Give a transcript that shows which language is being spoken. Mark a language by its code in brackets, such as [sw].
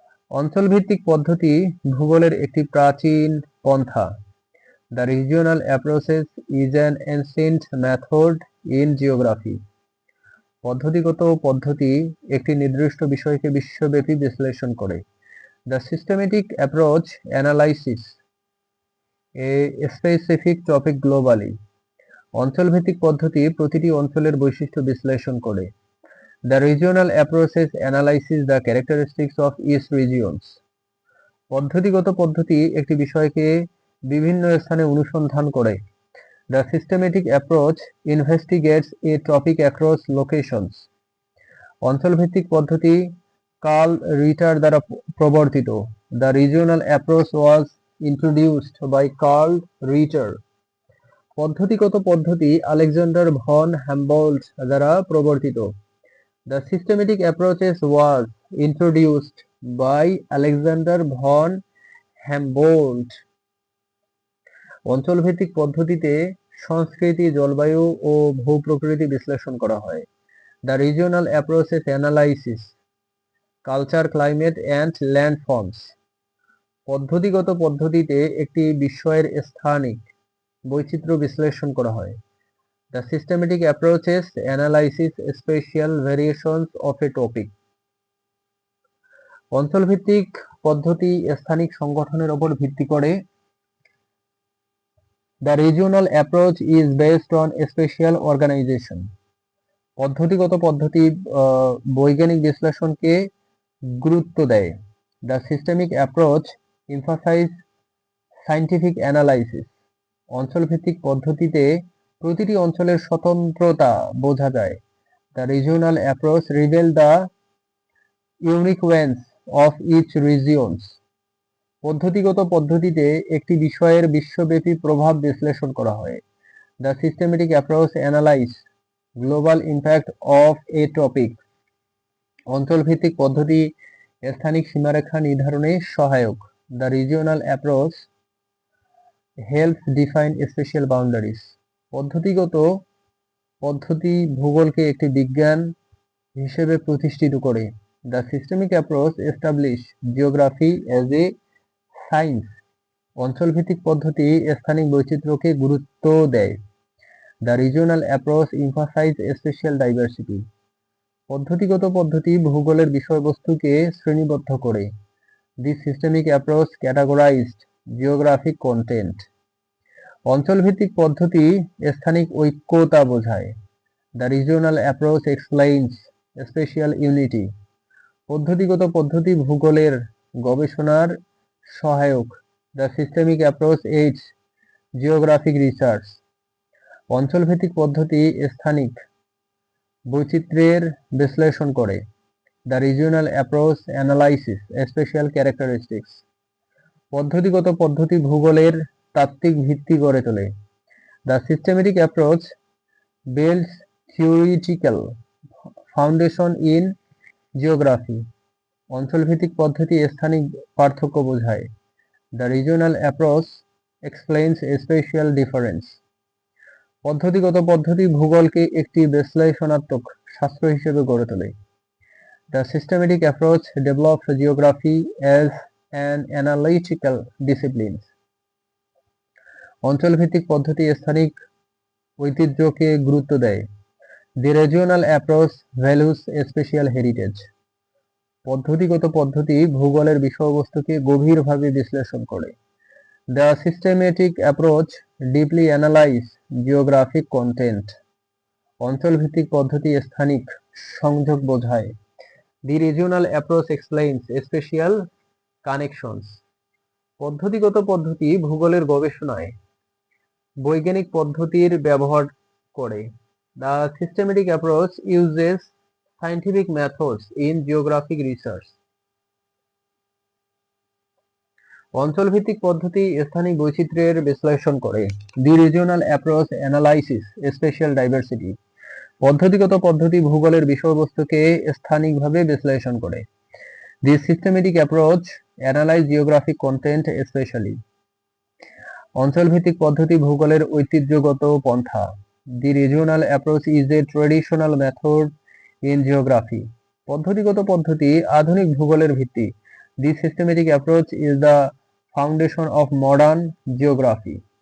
[bn] অঞ্চলভিত্তিক পদ্ধতি ভূগোলের একটি প্রাচীন পন্থা। [en] The regional approaches is an ancient method in geography. [bn] পদ্ধতিগত পদ্ধতি একটি নির্দিষ্ট বিষয়কে বিশ্বব্যাপী বিশ্লেষণ করে। [en] The systematic approach analyzes a specific topic globally. [bn] অঞ্চলভিত্তিক পদ্ধতি প্রতিটি অঞ্চলের বৈশিষ্ট্য বিশ্লেষণ করে। [en] The regional approaches analyzes the characteristics of each regions. [bn] পদ্ধতিগত পদ্ধতি একটি বিষয়কে বিভিন্ন স্থানে অনুসন্ধান করে। [en] The systematic approach investigates a topic across locations. [bn] অঞ্চলভিত্তিক পদ্ধতি কার্ল রিটার দ্বারা প্রবর্তিত। [en] The regional approach was introduced by Carl Ritter. [bn] পদ্ধতিগত পদ্ধতি আলেকজান্ডার ভন হ্যাম্বোল্ট দ্বারা প্রবর্তিত। [en] The systematic approaches was introduced by Alexander von Humboldt. [bn] অঞ্চলভিত্তিক পদ্ধতিতে সংস্কৃতি, জলবায়ু ও ভূপ্রকৃতি বিশ্লেষণ করা হয়। [en] The regional approaches analysis culture, climate and landforms. [bn] পদ্ধতিগত পদ্ধতিতে একটি বিষয়ের স্থানিক বৈচিত্র্য বিশ্লেষণ করা হয়। [en] The systematic approaches analysis spatial variations of a topic. [bn] অঞ্চলভিত্তিক পদ্ধতি স্থানিক সংগঠনের উপর ভিত্তি করে। [en] The regional approach is based on spatial organization. [bn] পদ্ধতিগত পদ্ধতি বৈজ্ঞানিক বিশ্লেষণকে গুরুত্ব দেয়। [en] The systemic approach emphasizes scientific analysis. [bn] অঞ্চলভিত্তিক পদ্ধতিতে প্রতিটি অঞ্চলের স্বতন্ত্রতা বোঝা যায়। [en] The regional approach reveals the uniqueness of each regions. [bn] পদ্ধতিগত পদ্ধতিতে একটি বিষয়ের বিশ্বব্যাপী প্রভাব বিশ্লেষণ করা হয়। [en] The systematic approach analyzes global impact of a topic. [bn] অঞ্চলভিত্তিক পদ্ধতি স্থানিক সীমারেখা নির্ধারণে সহায়ক। [en] The regional approach helps define spatial boundaries. [bn] পদ্ধতিগত পদ্ধতি ভূগোলকে একটি বিজ্ঞান হিসেবে প্রতিষ্ঠিত করে। [en] The systemic approach establishes geography as a science. [bn] অঞ্চলভিত্তিক পদ্ধতি স্থানিক বৈচিত্র্যকে গুরুত্ব দেয়। [en] The regional approach emphasizes spatial diversity. [bn] পদ্ধতিগত পদ্ধতি ভূগোলের বিষয়বস্তুকে শ্রেণীবদ্ধ করে। [en] This systemic approach categorized geographic content. [bn] অঞ্চলভিত্তিক পদ্ধতি স্থানিক ঐক্যতা বোঝায়। [en] The regional approach explains spatial unity. [bn] পদ্ধতিগত পদ্ধতি ভূগোলের গবেষণার সহায়ক। [en] The systemic approach aids geographic research. [bn] অঞ্চলভিত্তিক পদ্ধতি স্থানিক বৈচিত্র্যের বিশ্লেষণ করে। [en] The regional approach analyzes spatial characteristics. [bn] পদ্ধতিগত পদ্ধতি ভূগোলের তাত্ত্বিক ভিত্তি গড়ে তোলে। [en] The systematic approach builds theoretical foundation in geography. [bn] অঞ্চলভিত্তিক পদ্ধতি স্থানিক পার্থক্য বোঝায়। [en] The regional approach explains spatial difference. [bn] পদ্ধতিগত পদ্ধতি ভূগোলকে একটি বিশ্লেষণাত্মক শাস্ত্র হিসেবে গড়ে তোলে। [en] The systematic approach develops geography as an analytical discipline. [bn] অঞ্চলভিত্তিক পদ্ধতি স্থানিক ঐতিহ্যকে গুরুত্ব দেয়। [en] The regional approach values spatial heritage. [bn] পদ্ধতিগত পদ্ধতি ভূগোলের বিষয়বস্তুকে গভীরভাবে বিশ্লেষণ করে। [en] The systematic approach deeply analyzes geographic content. [bn] অঞ্চলভিত্তিক পদ্ধতি স্থানিক সংযোগ বোঝায়। [en] The regional approach explains spatial connections. [bn] পদ্ধতিগত পদ্ধতি ভূগোলের গবেষণায় বৈজ্ঞানিক পদ্ধতির ব্যবহার করে। [en] The systematic approach uses scientific methods in geographic research. [bn] অঞ্চলভিত্তিক পদ্ধতি স্থানিক বৈচিত্র্যের বিশ্লেষণ করে। [en] The regional approach analyzes spatial diversity. [bn] পদ্ধতিগত পদ্ধতি ভূগোলের বিষয়বস্তুকে স্থানিকভাবে বিশ্লেষণ করে। [en] The systematic approach analyzes geographic content especially. [bn] অঞ্চলভিত্তিক পদ্ধতি ভূগোলের ঐতিহ্যগত পন্থা। [en] The regional approach is a traditional method in geography. [bn] পদ্ধতিগত পদ্ধতি আধুনিক ভূগোলের ভিত্তি। [en] This systematic approach is the foundation of modern geography.